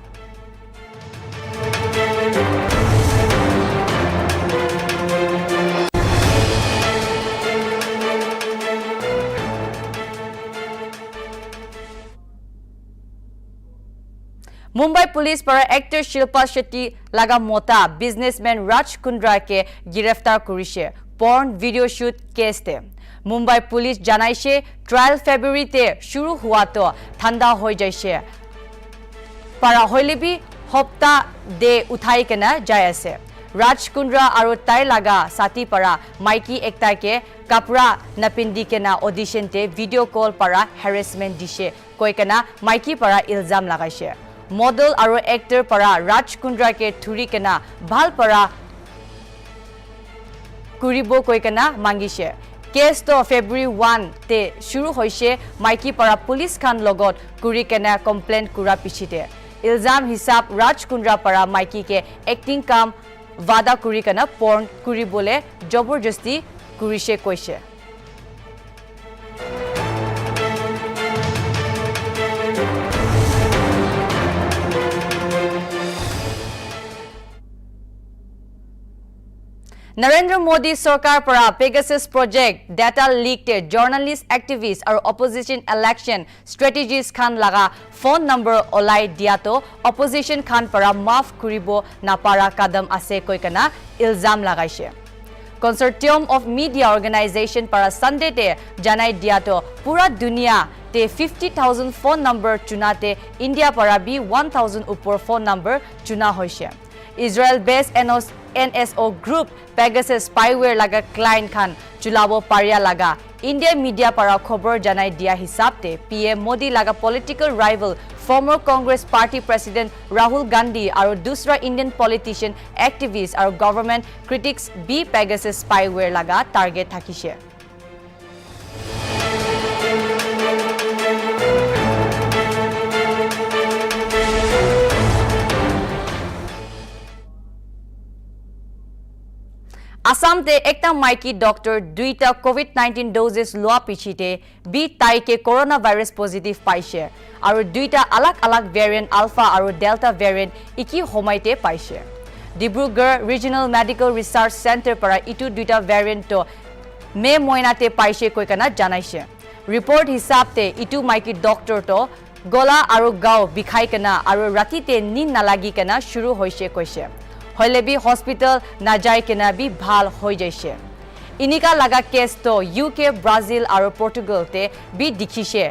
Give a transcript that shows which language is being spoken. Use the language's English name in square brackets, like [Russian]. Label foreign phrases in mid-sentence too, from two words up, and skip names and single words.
[Naga Pidgin] Mumbai Police para actor Shilpa Shetty laga mota businessman Raj Kundra ke giraftar kurise [English] porn video shoot case [Naga Pidgin] te. Mumbai Police janaise trial February te shuru hua to thanda hoi jaise. Para hoilebi hopta de uthai kena jai ase. Raj Kundra aru tai laga sati para maiki ekta ke kapra napindi kena audition te [English] video call [Naga Pidgin] para harassment dishe koi kena maiki para ilzam lagaise. Model aru actor para Raj Kundra ke thuri kena bhal para kuribo koi kena mangise. Case to February 1 te shuru hoise maiki para police khan logot kuri kena complaint kura pichite. Ilzam hisab Raj Kundra para maiki ke acting kam vada kuri kena porn kuri bole jaborjasti kurise koise. Narendra Modi Sarkar para [English] Pegasus project data leaked journalist activists or opposition election strategies [Naga Pidgin] khan laga phone number olai diato opposition khan para maaf kuribo napara kadam ase koi kana ilzam lagaise. Consortium of Media Organization para Sunday te janai diato pura dunia te 50,000 phone number chunate India para bi 1,000 upor phone number chuna hoise. [English] Israel based NSO group Pegasus spyware [Naga Pidgin] laga client khan chulabo paria laga India media para khobor janai dia hisab te PM Modi laga [English] political rival former Congress party president [Naga Pidgin] Rahul Gandhi aru dusra [English] Indian politician activists [Naga Pidgin] aru [English] government critics [Naga Pidgin] B [English] Pegasus spyware [Naga Pidgin] laga target thakise. Assam te ekta maiki doctor duita [English] COVID-19 doses [Naga Pidgin] loa pichite bi tai ke [English] coronavirus positive [Naga Pidgin] paise aru duita alag [English] variant alpha [Naga Pidgin] aru [English] delta variant [Naga Pidgin] iki homaite paise. Dibrugarh Regional Medical Research Center para itu duita variant to me moinate paise koi kana janaise. Report hisab te itu maiki doctor to gola aru gao bikhai kana aru rati te nin nalagi kana shuru hoise koise. Hoilebi hospital na jai kena bi bhal hoi jaise. Inika laga case to UK, Brazil aru Portugal te bi dikhise.